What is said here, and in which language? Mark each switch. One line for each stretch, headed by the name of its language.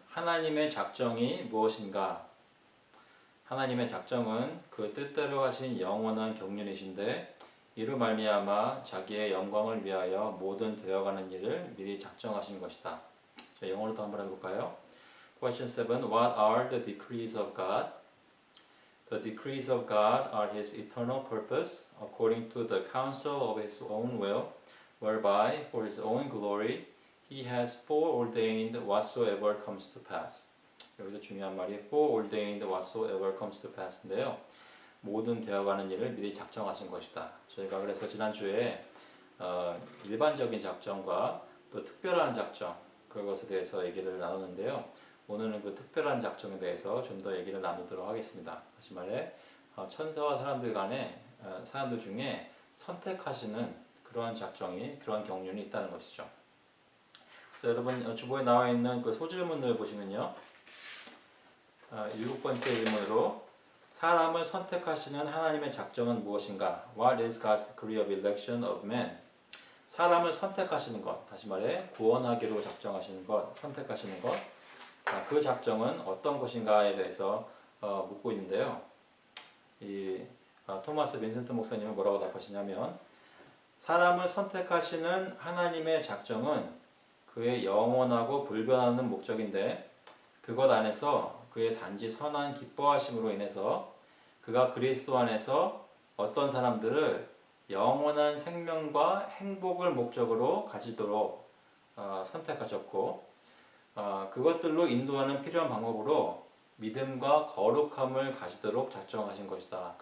Korean: 하나님의 작정이 무엇인가? 하나님의 작정은 그 뜻대로 하신 영원한 경륜이신데 이로 말미암아 자기의 영광을 위하여 모든 되어가는 일을 미리 작정하신 것이다. 자, 영어로도 한번 해볼까요?
English: Question 7. What are the decrees of God? The decrees of God are His eternal purpose, according to the counsel of His own will, whereby, for His own glory, He has foreordained whatsoever comes to pass.
Korean: 여기서 중요한 말이
English: foreordained whatsoever comes to pass
Korean: 인데요. 모든 되어가는 일을 미리 작정하신 것이다. 저희가 그래서 지난주에 일반적인 작정과 또 특별한 작정 그것에 대해서 얘기를 나눴는데요. 오늘은 그 특별한 작정에 대해서 좀 더 얘기를 나누도록 하겠습니다. 다시 말해 천사와 사람들 중에 선택하시는 그러한 작정이 그러한 경륜이 있다는 것이죠. 그래서 여러분 주보에 나와 있는 그 소질문을 보시면요. 7번째 질문으로 사람을 선택하시는 하나님의 작정은 무엇인가?
English: What is God's decree of election of man?
Korean: 사람을 선택하시는 것, 다시 말해 구원하기로 작정하시는 것, 선택하시는 것, 그 작정은 어떤 것인가에 대해서 묻고 있는데요. 토마스 빈센트 목사님은 뭐라고 답하시냐면 사람을 선택하시는 하나님의 작정은 그의 영원하고 불변하는 목적인데 그것 안에서 그의 단지 선한 기뻐하심으로 인해서 그가 그리스도 안에서 어떤 사람들을 영원한 생명과 행복을 목적으로 가지도록 선택하셨고 그것들로 인도하는 필요한 방법으로 믿음과 거룩함을 가지도록 작정하신 것이다.